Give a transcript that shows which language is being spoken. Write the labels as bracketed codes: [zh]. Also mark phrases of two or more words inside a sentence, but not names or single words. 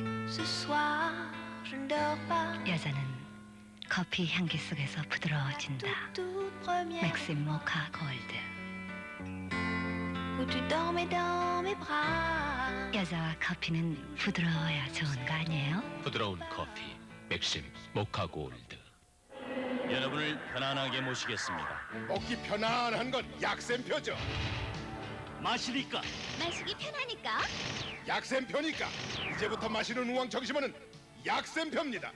[fr] Ce soir, je ne dors pas. [ko] 여자는 커피 향기 속에서 부드러워진다. [fr] Toute première [ko] 맥심 모카 골드. [fr] où tu dormais dans mes bras. [ko] 여자와 커피는 부드러워야 좋은 거 아니에요? 부드러운 커피 맥심 모카 골드. 여러분을 편안하게 모시겠습니다. 먹기 편안한 건 약샘표죠. 마시니까 마시기 편하니까. 약샘표니까 이제부터 마시는 우황 정심원은 약샘표입니다.